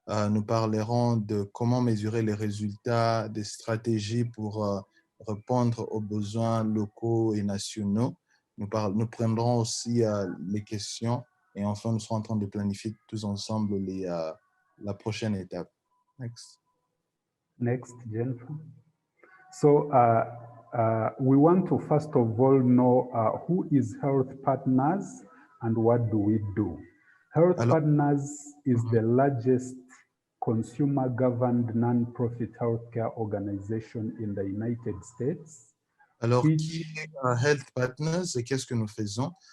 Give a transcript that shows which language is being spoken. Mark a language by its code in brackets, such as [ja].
[fr] Nous parlerons de comment mesurer les résultats, des stratégies pour répondre aux besoins locaux et nationaux. Nous prendrons aussi les questions et enfin, nous serons en train de planifier tous ensemble la prochaine étape. [en] Next. Next, Jennifer. So we want to first of all know who is Health Partners and what do we do. Health Partners is the largest consumer-governed non-profit healthcare organization in the United States. [fr] Alors, qui est Health Partners et qu'est-ce que nous faisons?